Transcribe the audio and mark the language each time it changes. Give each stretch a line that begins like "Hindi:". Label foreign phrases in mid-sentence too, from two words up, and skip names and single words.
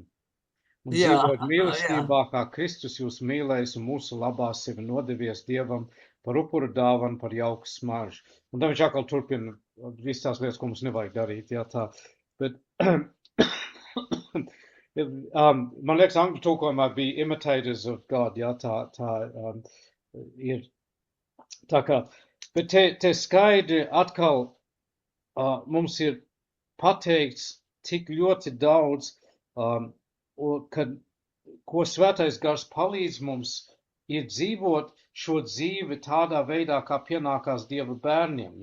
Latvian: Un dzīvot mīlestībā, kā Kristus jūs mīlējis un mūsu labā sevi nodevies Dievam par upura dāvanu, par jauku smaržu. Un tad viņš atkal turpina visas tās lietas, ko mums nevajag darīt, jā, tā. Bet, man liekas, angļu tulkojumā bija
English: imitators of God,
Latvian: jā, tā ir. Tā kā, bet te skaidri atkal mums ir pateikts tik ļoti daudz, kad, ko svētais gars palīdz mums, ir dzīvot šo dzīvi tādā veidā, kā pienākās Dieva bērniem.